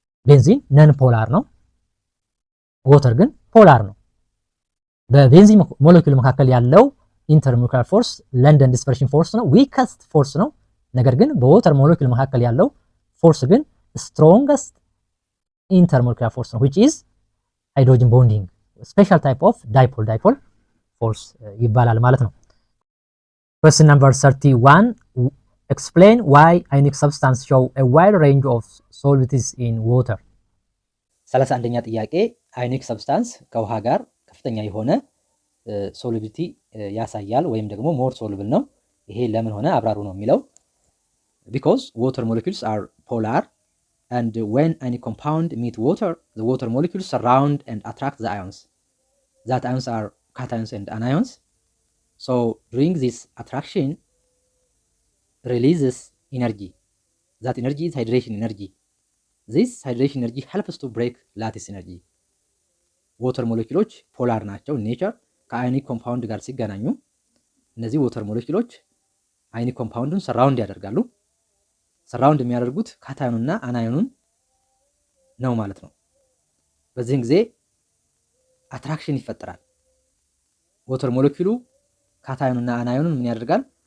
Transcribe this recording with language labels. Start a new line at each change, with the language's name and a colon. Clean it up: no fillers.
Amharic: ቤንዚን ነን ፖላር ነው water ግን ፖላር ነው። በቤንዚን ሞለኪውል መካከል ያለው ኢንተርሞለኪውላር ፎርስ ለንደን ዲስፐርሽን ፎርስ ነው weakest ፎርስ ነው። ነገር ግን በwater ሞለኪውል መካከል ያለው ፎርስ ግን strongest intermolecular force ነው
English: which is hydrogen bonding special type of dipole force
Amharic: ይባላል ማለት ነው።
English: Question number 31. Explain why ionic substance show a wide range of solubilities in water.
Amharic: 31ኛ ጥያቄ ionic substance ከውሃ ጋር ከፍተኛ የሆነ ሶሉቢሊቲ ያሳያል ወይም ደግሞ ሞር ሶሉብል ነው። ይሄ ለምን ሆነ አብራሩ ነው የሚለው።
English: Because water molecules are polar and when any compound meet water, the water molecules surround and attract the ions. That ions are cations and anions. So during this attraction releases energy. That energy is hydration energy. This hydration energy helps to break lattice energy.
Amharic: water molecules ፖላር ናቸው ኔቸር ከአዮኒክ ኮምፓውንድ ጋር ሲገናኙ እነዚህ water molecules አዮኒክ ኮምፓውንዱን ሰራውንድ ያደርጋሉ። ሰራውንድ የሚያደርጉት ካታዮንና አናዮኑን ነው ማለት ነው። በዚህን ጊዜ አትራክሽን ይፈጠራል። water molecule ካታዮንና አናዮኑን ምን ያደርጋል?